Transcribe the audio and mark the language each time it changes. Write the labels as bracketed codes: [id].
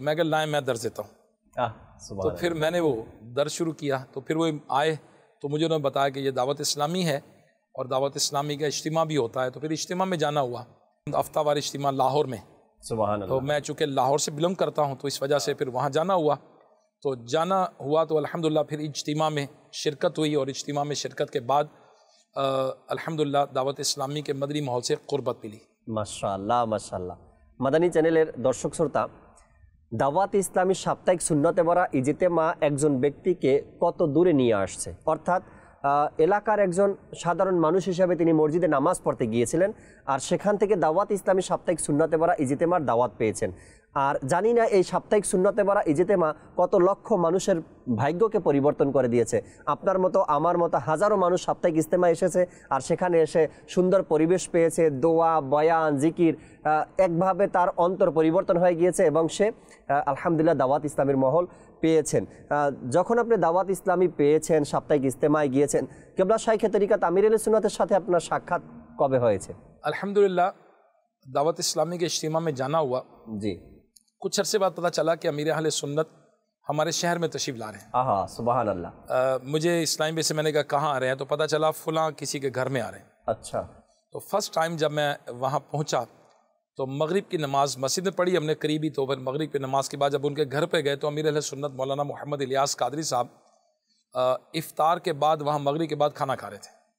[hi] मैं कहा लाएँ मैं दर्ज देता हूँ। तो फिर मैंने वो दर्ज शुरू किया, तो फिर वो आए, तो मुझे उन्होंने बताया कि ये दावत इस्लामी है और दावत इस्लामी का इज्तिमा भी होता है। तो फिर इज्तिमा में जाना हुआ, हफ्तावार इज्तिमा लाहौर में। सुभान अल्लाह। तो मैं चूँकि लाहौर से बिलोंग करता हूँ, तो इस वजह से फिर वहाँ जाना हुआ। तो जाना हुआ तो अल्हम्दुलिल्लाह फिर इज्तिमा में शिरकत हुई, और इज्तिमा में शिरकत के बाद अल्हम्दुलिल्लाह दावत इस्लामी के मदनी माहौल से क़ुर्बत मिली। माशाअल्लाह माशाअल्लाह। [bn] মাদানী চ্যানেলের দর্শক শ্রোতা, দাওয়াত ইসলামী সাপ্তাহিক সুন্নতে ভরা ইজতেমা একজন ব্যক্তিকে কত দূরে নিয়ে আসছে। অর্থাৎ এলাকার একজন সাধারণ মানুষ হিসেবে তিনি মসজিদে নামাজ পড়তে গিয়েছিলেন, আর সেখান থেকে দাওয়াত ইসলামী সাপ্তাহিক সুন্নতে ভরা ইজতেমার দাওয়াত পেয়েছেন। আর জানি না এই সাপ্তাহিক সুন্নতে ভরা ইজতেমা কত লক্ষ মানুষের ভাগ্যকে পরিবর্তন করে দিয়েছে। আপনার মতো আমার মতো হাজারো মানুষ সাপ্তাহিক ইজতেমা এসেছে আর সেখানে এসে সুন্দর পরিবেশ পেয়েছে, দোয়া, বয়ান, জিকির, একভাবে তার অন্তর পরিবর্তন হয়ে গিয়েছে এবং সে আলহামদুলিল্লাহ দাওয়াত ইসলামের মহল পেয়েছেন। যখন আপনি দাওয়াত ইসলামী পেয়েছেন, সাপ্তাহিক ইজতেমায় গিয়েছেন, কেবলা শাইখে তরিকাত আমির আহলে সুন্নাতের সাথে আপনার সাক্ষাৎ কবে হয়েছে? [hi] अल्हम्दुलिल्लाह दावत इस्लामी के इज्तिमा में जाना हुआ जी। कुछ अरसे बाद पता चला कि अमीर अहले सुन्नत हमारे शहर में तशरीफ़ ला रहे हैं। आहा, सुबहान अल्लाह। मुझे इस्लामी में से मैंने कहा कहाँ आ रहे हैं, तो पता चला फ़लाँ किसी के घर में आ रहे हैं। अच्छा। तो फर्स्ट टाइम जब मैं वहाँ पहुँचा तो मगरिब की नमाज़ मस्जिद में पढ़ी हमने करीबी, तो फिर मगरिब की नमाज़ के बाद जब उनके घर पे गए तो अमीर अहले सुन्नत मौलाना मोहम्मद इलियास कादरी साहब इफ्तार के बाद वहाँ मगरिब के बाद खाना खा रहे थे।